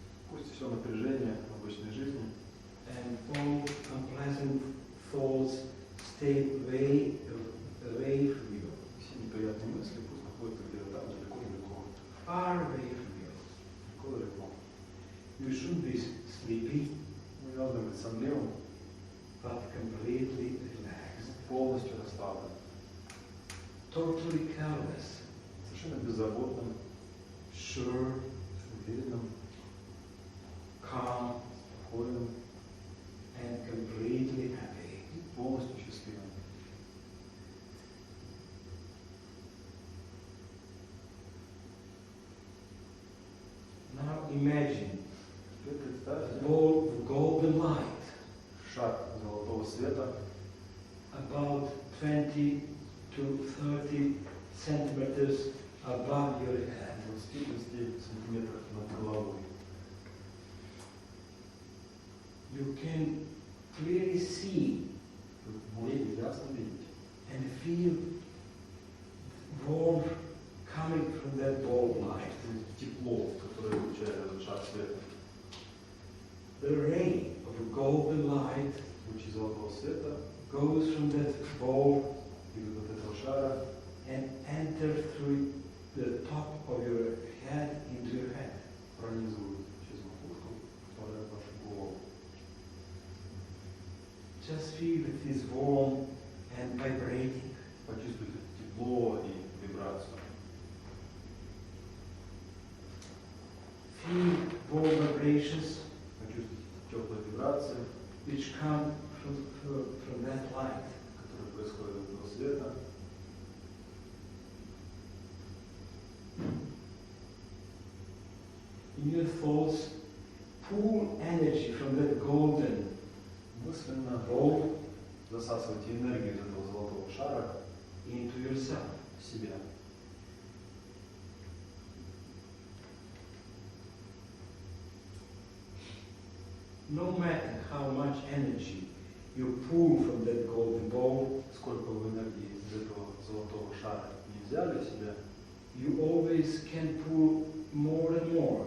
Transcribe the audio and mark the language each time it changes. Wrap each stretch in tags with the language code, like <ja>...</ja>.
<ru>Пусть все напряжение обычной жизни</ru> <en>and all unpleasant thoughts stay away from you.</en> <ru>все неприятные мысли пусть находятся где-то там далеко-далеко.</ru> <en>Far away from you.</en> <ru>Далеко-далеко.</ru> <en>You shouldn't be sleepy,</en> <ru>Мы не должны быть сонливым,</ru> <en>but completely relaxed.</en> <ru>полностью расслабленным,</ru> <en>Totally careless.</en> <ru>совершенно беззаботным,</ru> <en>Sure.</en> <ru>уверенным,</ru> <en>Calm.</en> <ru>спокойным,</ru> <en>And completely happy.</en> <ru>полностью счастливым.</ru> <en>Now imagine</en> <ru>Теперь представьте</ru> <en>a ball of golden light</en> <ru>шар золотого света</ru> <en>about 20 to 30 centimeters above your head.</en> <ru>20-30 сантиметров над головой.</ru> <en>You can clearly see</en> <ru>Вы можете ясно видеть</ru> <en>and feel warmth coming from that ball of light.</en> <ru>тепло, которое излучает этот шар света.</ru> <en>The ray of golden light</en> <ru>Лучи золотого света</ru> <en>goes from that ball</en> <ru>идут от этого шара</ru> <en>and enter through the top of your head into your head.</en> <ru>пронизывают через макушку, попадают в вашу голову.</ru> <en>Just feel it is warm and vibrating.</en> <ru>Почувствуйте тепло и вибрацию.</ru> <en>Feel warm vibrations</en> <ru>Почувствуйте теплые вибрации,</ru> <en>which come from that light.</en> <ru>которые происходят от этого света.</ru> <en>In your thoughts, pull energy from that golden</en> <ru>Мысленно</ru> <en>ball</en> <ru>засасывайте энергию из этого золотого шара</ru> <en>into yourself.</en> <ru>в себя.</ru> <en>No matter how much energy you pull from that golden ball,</en> <ru>Сколько вы энергии из этого золотого шара не взяли в себя,</ru> <en>you always can pull more and more,</en>